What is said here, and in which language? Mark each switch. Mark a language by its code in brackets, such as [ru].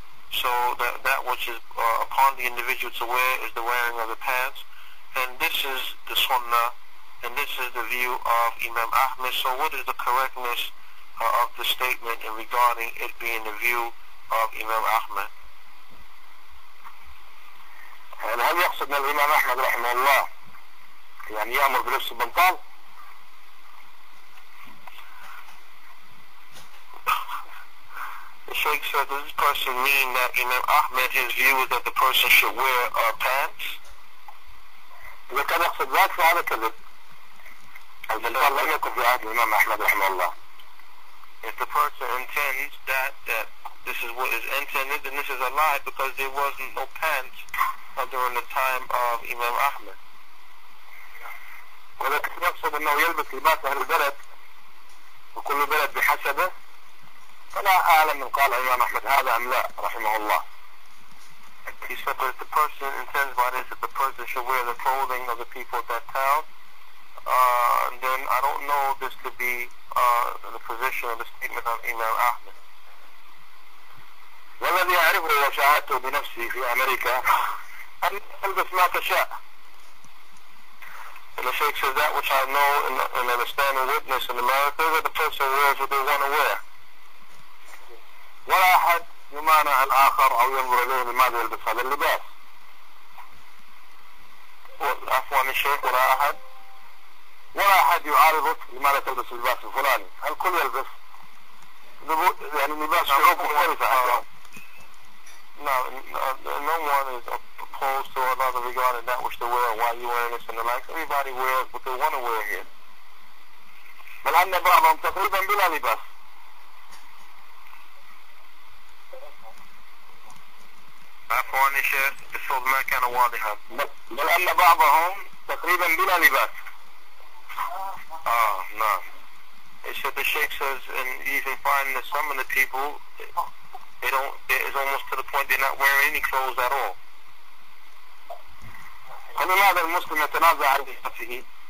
[en] So that which is upon the individual to wear is the wearing of the pants, and this is the sunnah, and this is the view of Imam Ahmed. So what is the correctness of the statement in regarding it being the view of Imam Ahmed? [ar] هل يقصد من الإمام أحمد رحمه الله يعني يأمر بلبس البنطال؟ [en] The Shaykh said, does this person mean that Imam Ahmed, his view is that the person should wear pants? [ar] إذا كان يقصد ذلك فهذا كذب. البنطال لم يكن في عهد الإمام أحمد رحمه الله. [en] If the person intends that this is what is intended, then this is a lie, because there wasn't no pants during the time of Imam Ahmed. [ar] وإذا كان يقصد أنه يلبس لباس أهل البلد وكل بلد بحسبه، فلا أعلم من قال الإمام أحمد هذا أم لا رحمه الله. [en] He said that if the person intends by this that the person should wear the clothing of the people of that town, then I don't know this to be the position of the statement of Imam Ahmed. [ar] والذي أعرفه وشاهدته بنفسي في أمريكا أن تلبس ما تشاء. [en] And the Shaykh says that which I know and understand and witness in America, that the person wears what they want to wear. [ar] ولا أحد يمانع الآخر أو ينظر إليه لماذا يلبس هذا اللباس. عفوا الشيخ، ولا أحد يعارضك لماذا تلبس اللباس الفلاني. الكل يلبس يعني لباس شعوب مختلفة. [en] No one is opposed to another regarding that which they wear, why you wearing this and the like. Everybody wears what they want to wear here. [ar] بل أن بعضهم تقريبا بلا لباس. عفوا الشيخ، الصوت ما كان واضحا. بل أن بعضهم تقريبا بلا لباس. نعم. [en] The Shaykh says, and you can find that some of the people, it's almost to the point they're not wearing any clothes at all. [ar] فلماذا المسلم يتنازع عن لباسه؟